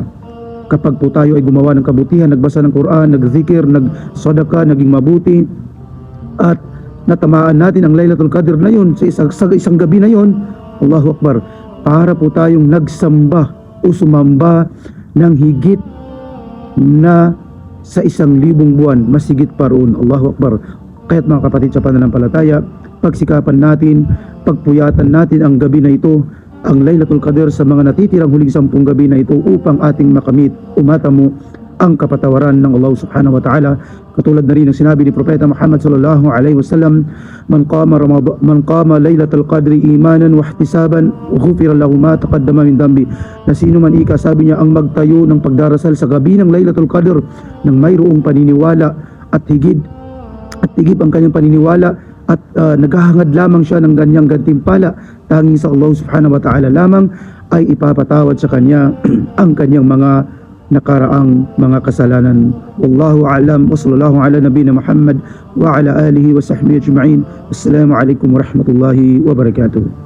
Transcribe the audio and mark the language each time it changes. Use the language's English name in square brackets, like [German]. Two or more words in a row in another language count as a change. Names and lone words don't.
[Filipino] Kapag po tayo ay gumawa ng kabutihan, nagbasa ng Quran, nagzikir, nagsadaka, naging mabuti, at natamaan natin ang Laylatul Qadr na yun sa isang gabi na yun, [Arabic] الله أكبر, [Filipino] para po tayong nagsamba o sumamba ng higit na sa 1,000 buwan, mas higit pa roon. [Arabic] الله أكبر. [Filipino] Kaya't mga kapatid sa pananampalataya, pagsikapan natin, pagpuyatan natin ang gabi na ito, ang Laylatul Qadr, sa mga natitirang huling 10 gabi na ito, upang ating makamit, umatamo ang kapatawaran ng Allah [Arabic] سبحانه وتعالى. [Filipino] Katulad na rin ng sinabi ni Propeta Muhammad [Arabic] صلى الله عليه وسلم, من قام ليلة القدر إيمانا واحتسابا غفر له ما تقدم من ذنبه, [Filipino] na sino man ika, sabi niya, ang magtayo ng pagdarasal sa gabi ng Laylatul Qadr ng mayroong paniniwala at higit ang kanyang paniniwala, at naghahangad lamang siya ng ganyang gantimpala, tanging sa Allah [Arabic] سبحانه وتعالى [Filipino] lamang ay ipapatawad sa kanya ang kanyang mga nakaraang mga kasalanan. [Arabic] والله أعلم وصلى الله على نبينا محمد وعلى آله وصحبه أجمعين. السلام عليكم ورحمة الله وبركاته.